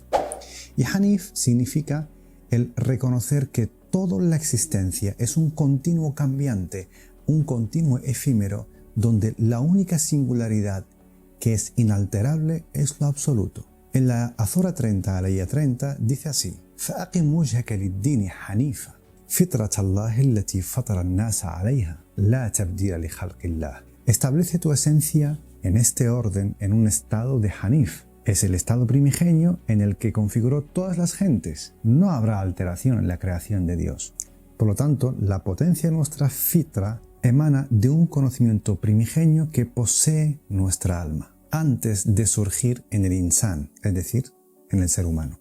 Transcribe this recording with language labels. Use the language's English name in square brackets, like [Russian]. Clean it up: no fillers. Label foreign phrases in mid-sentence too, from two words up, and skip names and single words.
[Spanish] Y Hanif significa el reconocer que toda la existencia es un continuo cambiante, un continuo efímero, donde la única singularidad que es inalterable es lo absoluto. En la Sura 30, aleya 30, dice así: [Arabic] فَأَقِمْ وَجْهَكَ لِلدِّينِ حَنِيفًا فِطْرَةَ اللَّهِ الَّتِي فَطَرَ النَّاسَ عَلَيْهَا لَا تَبْدِيلَ لِخَلْقِ اللَّهِ. [Spanish] Establece tu esencia en este orden, en un estado de Hanif. Es el estado primigenio en el que configuró todas las gentes. No habrá alteración en la creación de Dios. Por lo tanto, la potencia de nuestra fitra emana de un conocimiento primigenio que posee nuestra alma, antes de surgir en el insan, es decir, en el ser humano.